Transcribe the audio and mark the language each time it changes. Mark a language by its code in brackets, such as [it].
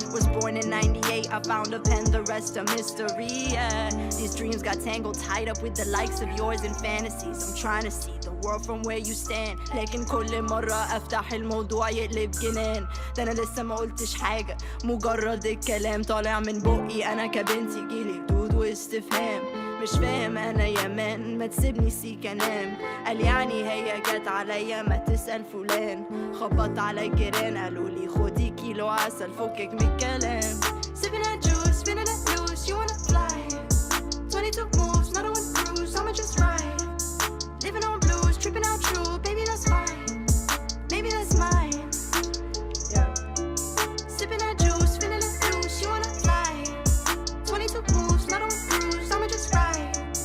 [en] Was born in 98, I found a pen, the rest a mystery, yeah. These dreams got tangled, tied up with the likes of yours and fantasies. I'm trying to see the world from where you stand، [ar] لكن كل مرة أفتح الموضوع يقلب جنان. ده أنا لسه ما قلتش حاجة، مجرد الكلام طالع من بقي. أنا كبنتي جيلي جدود واستفهام، مش فاهم أنا يا مان، ما تسيبني سيك أنام. قال يعني هي جت عليا ما تسأل فلان، خبط على الجيران قالوا لي خدي كيلو عسل فكك من الكلام. [en] Sipping that juice, spinning that loose, you wanna fly. 22 moves, not a one cruise, I'ma just ride. Living on blues, tripping out true, baby that's fine. Maybe that's mine. Yeah. Sipping that juice, feeling that loose, you wanna fly. 22 moves, not a one cruise, I'ma just ride.